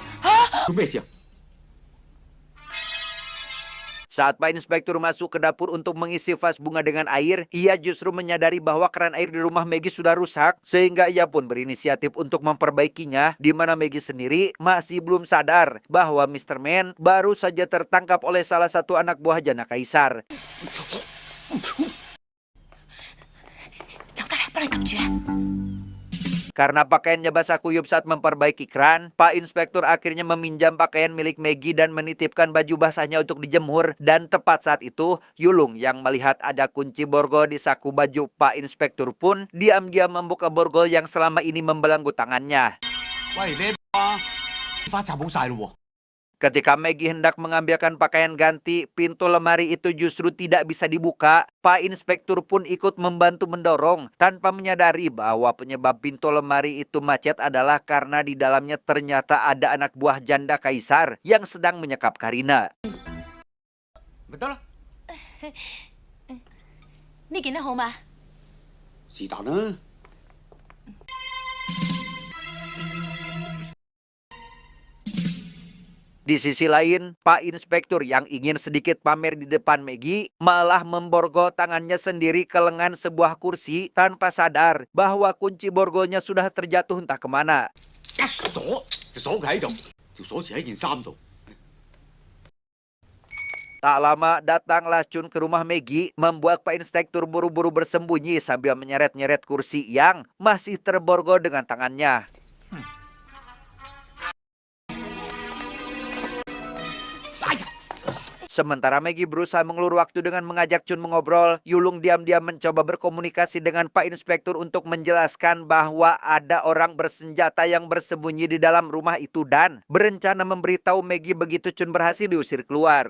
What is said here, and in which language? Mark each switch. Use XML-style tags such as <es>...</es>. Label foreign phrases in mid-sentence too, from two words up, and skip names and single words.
<id>Saat Pak Inspektur masuk ke dapur untuk mengisi vas bunga dengan air, ia justru menyadari bahwa keran air di rumah Maggie sudah rusak, sehingga ia pun berinisiatif untuk memperbaikinya, di mana Maggie sendiri masih belum sadar bahwa Mr. Man baru saja tertangkap oleh salah satu anak buah janda kaisar.</id> <yue>走得嚟，幫你撳住啊！</yue> <id>Karena pakaiannya basah kuyup saat memperbaiki kran, Pak Inspektur akhirnya meminjam pakaian milik Maggie dan menitipkan baju basahnya untuk dijemur. Dan tepat saat itu, Yulung yang melihat ada kunci borgol di saku baju Pak Inspektur pun diam-diam membuka borgol yang selama ini membelenggu tangannya.</id> <yue>喂，你啊，花插好晒咯喎。</yue> <id>Ketika Maggie hendak mengambilkan pakaian ganti, pintu lemari itu justru tidak bisa dibuka. Pak Inspektur pun ikut membantu mendorong tanpa menyadari bahwa penyebab pintu lemari itu macet adalah karena di dalamnya ternyata ada anak buah janda kaisar yang sedang menyekap Karina.</id> <yue>咪得啦。呢件得好嘛？是但啦。</yue> <id>Di sisi lain, Pak Inspektur yang ingin sedikit pamer di depan Maggie malah memborgol tangannya sendiri ke lengan sebuah kursi tanpa sadar bahwa kunci borgolnya sudah terjatuh entah kemana.</id> <yue>一鎖就鎖佢喺度，條鎖匙喺件衫度。</yue> <id>Tak lama datanglah Chun ke rumah Maggie, membuat Pak Inspektur buru-buru bersembunyi sambil menyeret-nyeret kursi yang masih terborgol dengan tangannya. Sementara Maggie berusaha mengelur waktu dengan mengajak Chun mengobrol, Yulung diam-diam mencoba berkomunikasi dengan Pak Inspektur untuk menjelaskan bahwa ada orang bersenjata yang bersembunyi di dalam rumah itu dan berencana memberitahu Maggie begitu Chun berhasil diusir keluar.</id>